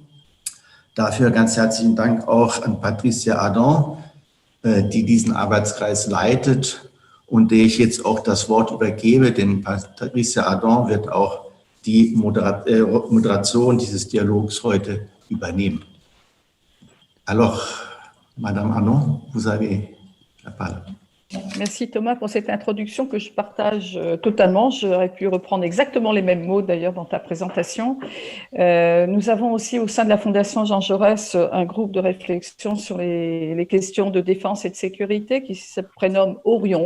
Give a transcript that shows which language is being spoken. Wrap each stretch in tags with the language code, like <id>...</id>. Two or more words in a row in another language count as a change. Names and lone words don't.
<de>Dafür ganz herzlichen Dank auch an Patricia Adam, die diesen Arbeitskreis leitet und der ich jetzt auch das Wort übergebe, denn Patricia Adam wird auch die Moderation dieses Dialogs heute übernehmen.</de> <fr>Alors, Madame Anon, vous avez la parole. Merci Thomas pour cette introduction que je partage totalement. J'aurais pu reprendre exactement les mêmes mots d'ailleurs dans ta présentation. Nous avons aussi au sein de la Fondation Jean Jaurès un groupe de réflexion sur les questions de défense et de sécurité qui se prénomme Orion.</fr>